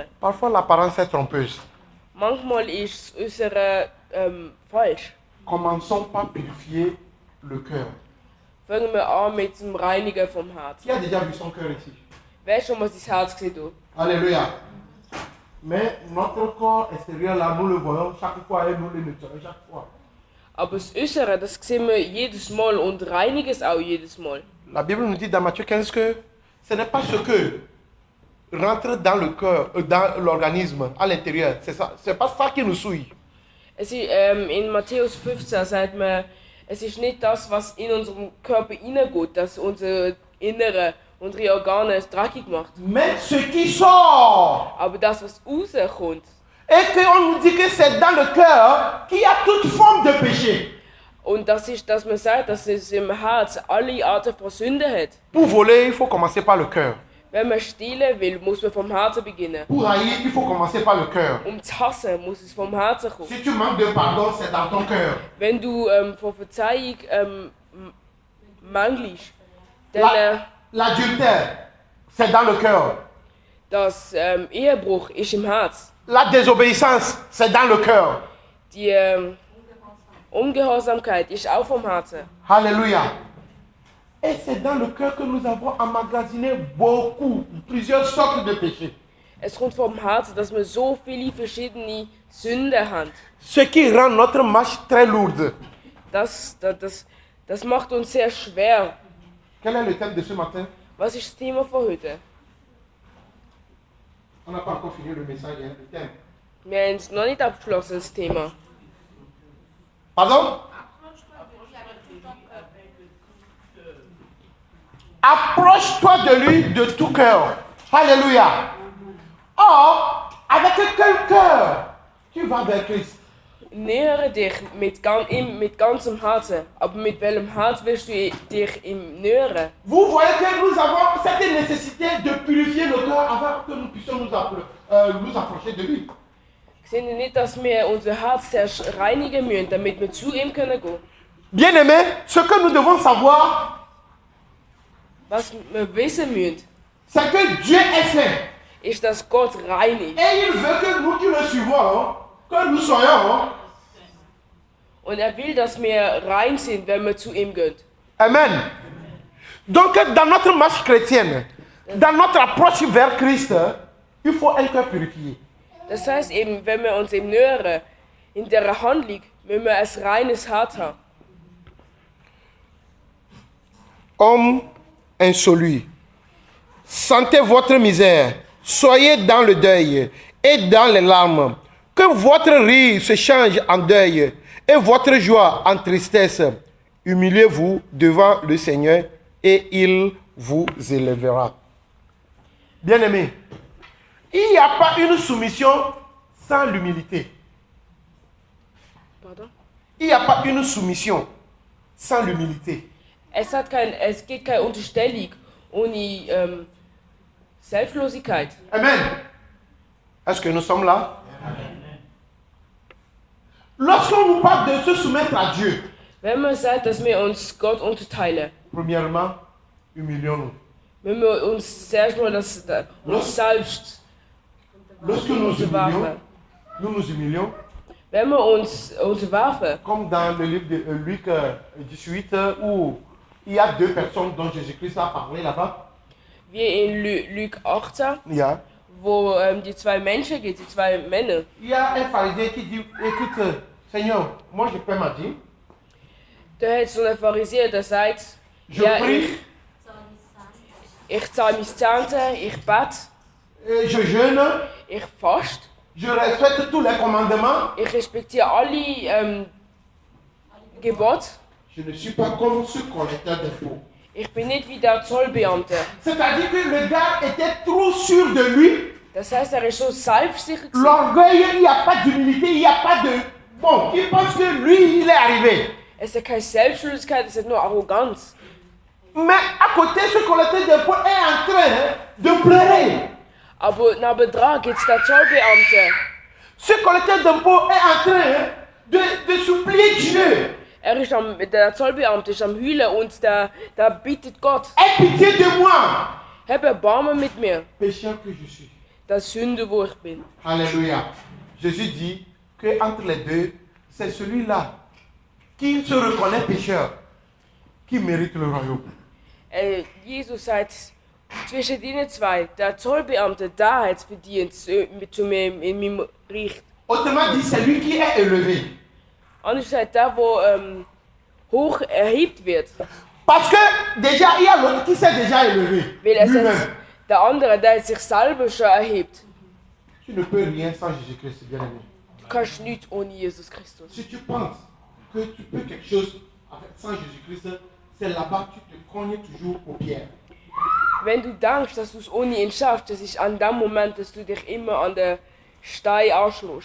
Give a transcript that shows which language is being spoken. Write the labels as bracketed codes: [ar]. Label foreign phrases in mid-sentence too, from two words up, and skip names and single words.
[fr] Parfois, l'apparence est trompeuse. [de] Manchmal ist das Äußere falsch. [fr] Commençons par purifier le cœur. [de] Fangen wir an mit dem Reinigen vom Herz. [fr] Qui a déjà vu son cœur ici? [de] Wer hat schon mal sein Herz gesehen? Du? [fr] Alléluia. Mais notre corps extérieur, là, nous le voyons chaque fois et nous le nettoyons chaque fois. [de] Aber das Äußere, das sehen wir jedes Mal und reinigen es auch jedes Mal. [fr] La Bible nous dit dans Matthieu 15 que ce n'est pas ce que rentre dans le cœur, dans l'organisme, à l'intérieur. C'est pas ça qui nous souille. [de] Es ist, in Matthäus 15 sagt man, es ist nicht das, was in unserem Körper hineingeht, das unser Innere, unsere Organe es dreckig macht. [fr] Mais ce qui sort. [de] Aber das, was rauskommt. [fr] Et qu'on nous dit que c'est dans le cœur qu'il y a toute forme de péché. [de] Und das ist, dass man sagt, dass es im Herz alle Arten von Sünde hat. [fr] Pour voler, il faut commencer par le cœur. [de] Wenn man stehlen will, muss man vom Herzen beginnen. [fr] Pour haïr, il faut commencer par le cœur. [de] Zu hassen, muss es vom Herzen kommen. [fr] Si tu manques de pardon, c'est dans ton cœur. [de] Wenn du von Verzeihung mangelst, dann [fr] L'adultère, c'est dans le cœur. [de] das Ehebruch ist im Herz. [fr] La désobéissance, c'est dans le cœur. [de] Die Ungehorsamkeit ist auch vom Herzen. [fr] Alléluia. Et c'est dans le cœur que nous avons emmagasiné plusieurs sortes de péchés. [de] Es kommt vom Herzen, dass wir so viele verschiedene Sünden haben. [fr] Ce qui rend notre marche très lourde. [de] Das macht uns sehr schwer. [fr] Quel est le thème de ce matin? [de] Was ist das Thema von heute? [fr] On n'a pas encore fini le message, hein, le thème. [de] Wir haben es noch nicht abgeschlossen, das Thema. [fr] Pardon? Approche-toi de lui de tout cœur. Alléluia. Or, avec quel cœur tu vas vers Christ? [de] Nähere dich mit ganzem Herzen. Aber mit welchem Herz willst du dich ihm nähern? [fr] Vous voyez que nous avons cette nécessité de purifier le cœur avant que nous puissions nous approcher de lui. [de] Sehen Sie nicht, dass wir unser Herz zuerst reinigen müssen, damit wir zu ihm gehen können? [fr] Bien-aimés, ce que nous devons savoir, [de] Was wir wissen müssen, [fr] c'est que Dieu est saint. [de] ist, dass Gott rein ist. [fr] Et il veut que nous qui le suivons, que nous soyons. [de] Und er will, dass wir rein sind, wenn wir zu ihm gehen. [fr] Amen. Donc, dans notre marche chrétienne, dans notre approche vers Christ, il faut un cœur purifié. [de] Das heißt eben, wenn wir uns ihm nähern, in der Handlung, müssen wir ein reines Herz haben. [fr] Homme insolu, sentez votre misère, soyez dans le deuil et dans les larmes. Que votre rire se change en deuil et votre joie en tristesse. Humiliez-vous devant le Seigneur et il vous élèvera. Bien-aimés, il n'y a pas une soumission sans l'humilité. Pardon? Il n'y a pas une soumission sans l'humilité. [de] Es gibt keine Unterstellung ohne Selbstlosigkeit. [fr] Amen. Est-ce que nous sommes là? Lorsqu'on nous parle de se soumettre à Dieu, [de] Wenn man sagt, dass wir uns Gott unterteilen, [fr] premièrement, humilions-nous. [de] müssen wir uns zuerst mal uns selbst [fr] Lorsque nous [de] unterwerfen. [fr] humilions, nous nous humilions, [de] Wenn wir uns unterwerfen, [fr] comme dans le livre de Luc 18, où il y a deux personnes dont Jésus-Christ a parlé là-bas. [de] wie in Luc 18, Yeah. wo die zwei Menschen gibt, die zwei Männer. [fr] Il y a un pharisien qui dit, écoute, Seigneur, moi je paie ma dîme, [de] Da hat so ein Pharisäer, der sagt, [fr] je [de] ja, [fr] prie, [de] ich zahle meine Zehnte, ich bete, [fr] je jeûne, [de] ich fast, [fr] je respecte tous les commandements. [de] ich respektiere alle Gebote. [fr] Je ne suis pas comme ce collecteur d'impôts. [de] Ich bin nicht wie der Zollbeamte. [fr] C'est-à-dire que le gars était trop sûr de lui. [de] Das heißt, er ist so selbstsicher gewesen. [fr] L'orgueil, il n'y a pas d'humilité, il n'y a pas de... Bon, il pense que lui, il est arrivé. [de] Es hat keine Selbstständigkeit, es hat nur Arroganz. [fr] Mais à côté, ce collecteur d'impôts est en train de pleurer. [de] Aber nebendran gibt es den Zollbeamten. [fr] Ce collecteur d'impôts est en train de supplier Dieu. [de] Der Zollbeamte ist am Heulen und der bittet Gott, [fr] Aie pitié de moi, [de] hab Erbarmen mit mir, [fr] pécheur que je suis. [de] der Sünder, wo ich bin. [fr] Alléluia. Jésus dit que entre les deux, c'est celui-là qui se reconnaît pécheur qui mérite le royaume. [de] Jesus sagt, Zwischen ihnen zwei, der Zollbeamte, da hat es verdient, zu mir in meinem Reich. [fr] Autrement dit, c'est lui qui est élevé. [de] Anders gesagt, der, der hoch erhebt wird. [fr] Parce que déjà, il y a l'autre qui s'est déjà élevé. [de] Weil er [fr] Lui-même. [de] sagt, der andere, der hat sich selber schon erhebt. [fr] Tu ne peux rien sans Jésus-Christ, bien-aimé. [de] Du kannst nichts ohne Jesus Christus. [fr] Si tu penses que tu peux quelque chose sans Jésus-Christ, c'est là-bas que tu te cognes toujours aux pierres. [de] Wenn du denkst, dass du es ohne ihn schaffst, das ist an dem Moment, dass du dich immer an den Stein anschließt.